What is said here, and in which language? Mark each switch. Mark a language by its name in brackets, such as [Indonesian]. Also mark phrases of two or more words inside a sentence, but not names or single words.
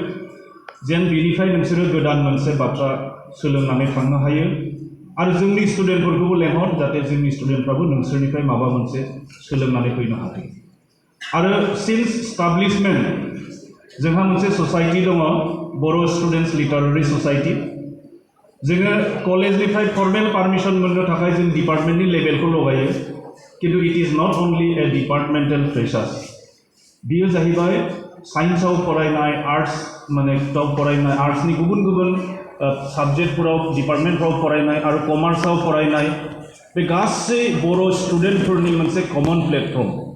[Bodo] जेन बेनिफ्राय नोंसोरो गोदान मोनसे बाथ्रा सोलोंनानै थांनो हायो आरो जोंनि स्टुडेन्टफोरखौबो लेंहर जाहाथे जोंनि स्टुडेन्टफ्राबो नोंसोरनिफ्राय माबा मोनसे सोलोंनानै फैनो हाथों आरो [English] since establishment [Bodo] जोंहा मोनसे ससाइटि दङ बर' स्टुडेन्टस लिटारेरि ससाइटि जोङो कलेजनिफ्राय [English] formal permission [Bodo] मोननो थाखाय जों डिपार्टमेन्टनि लेभेलखौ लगायो किन्तु [English] it is not only a departmental pressures [Bodo] बियो जाहैबाय साइन्सआव फरायनाय आर्ट्स माने फरायनाय आर्ट्सनि गुबुन गुबुन साबजेक्टफोराव डिपार्टमेन्टफ्राव फरायनाय आरो कमार्सआव फरायनाय बे गासै बर' स्टुडेन्टफोरनि मोनसे [English] common platform